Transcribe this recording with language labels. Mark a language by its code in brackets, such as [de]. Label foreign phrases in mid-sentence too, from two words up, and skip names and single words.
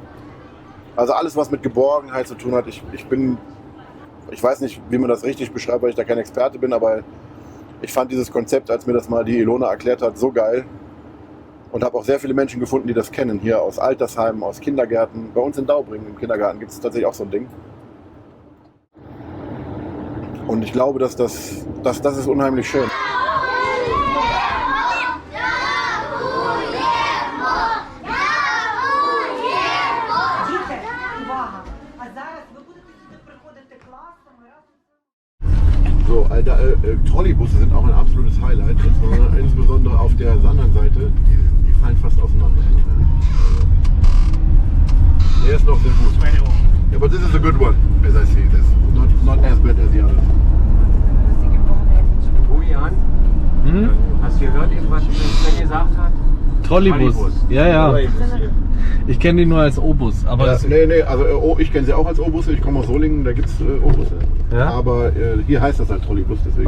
[de] Also alles, was mit Geborgenheit zu tun hat. Ich weiß nicht, wie man das richtig beschreibt, weil ich da kein Experte bin, aber ich fand dieses Konzept, als mir das mal die Ilona erklärt hat, so geil. Und habe auch sehr viele Menschen gefunden, die das kennen. Hier aus Altersheimen, aus Kindergärten. Bei uns in Daubringen im Kindergarten gibt es tatsächlich auch so ein Ding. Und ich glaube, dass das ist unheimlich schön. [uk] Діти, увага! А зараз ви будете сюди приходити класом. [de] So, Trolleybusse sind auch ein absolutes Highlight. Insbesondere auf der anderen Seite. Die fallen fast auseinander. Der ist noch sehr gut. [en] Yeah, but this is a good one, as I see. This is not as bad as the others. [de] Julian, hast du gehört, was Sven gesagt hat? Trolleybus. Ja. Ich kenne die nur als O-Bus. Aber Ja, nee, also ich kenne sie auch als O-Busse. Ich komme aus Solingen, da gibt es O-Busse. Ja? Aber hier heißt das halt Trolleybus, deswegen.